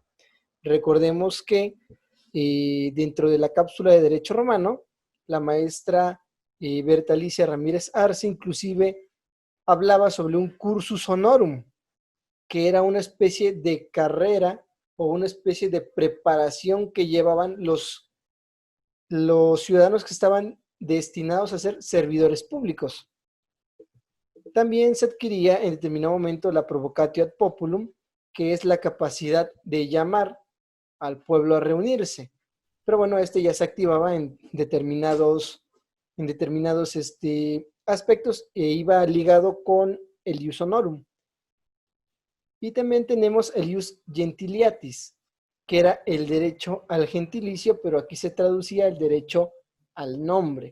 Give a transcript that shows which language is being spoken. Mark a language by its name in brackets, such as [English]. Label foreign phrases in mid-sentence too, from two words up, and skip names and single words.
[Spanish] Recordemos que dentro de la cápsula de Derecho Romano, la maestra Berta Alicia Ramírez Arce inclusive hablaba sobre un [Latin] cursus honorum, [Spanish] que era una especie de carrera o una especie de preparación que llevaban los ciudadanos que estaban destinados a ser servidores públicos. También se adquiría en determinado momento la [Latin] provocatio ad populum, [Spanish] que es la capacidad de llamar al pueblo a reunirse. Pero bueno, este ya se activaba en determinados aspectos e iba ligado con el [Latin] ius honorum. [Spanish] Y también tenemos el [Latin] ius gentiliatis, [Spanish] que era el derecho al gentilicio, pero aquí se traducía el derecho al nombre.